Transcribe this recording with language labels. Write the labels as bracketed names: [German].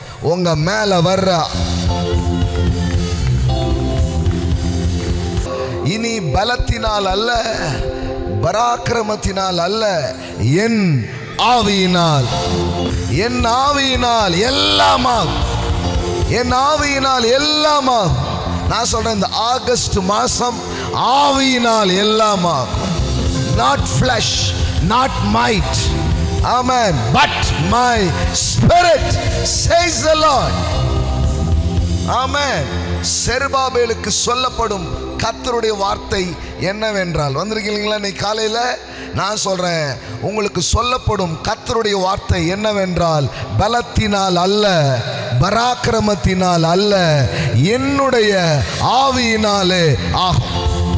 [Tamil] உங்க மேல வர்ற இனி பலத்தினால் அல்ல, பராக்கிரமத்தினால் அல்ல, என் ஆவியினால், என் ஆவியினால் எல்லாமாகும், என் ஆவியினால் எல்லாமாகும். நான் சொல்றேன், இந்த ஆகஸ்ட் மாசம் ஆவியினால் எல்லாமாகும். [English] not flesh, not might, amen, but my spirit, says the Lord. [Tamil] ஆமென். செருபாபேலுக்கு சொல்லப்படும் கர்த்தருடைய வார்த்தை என்னவென்றால், வந்திருக்கீங்களா இன்னைக்கு காலையில? நான் சொல்றேன், உங்களுக்கு சொல்லப்படும் கர்த்தருடைய வார்த்தை என்னவென்றால், பலத்தினால் அல்ல, பராக்கிரமத்தினால் அல்ல, என்னுடைய ஆவியினாலே ஆகும்.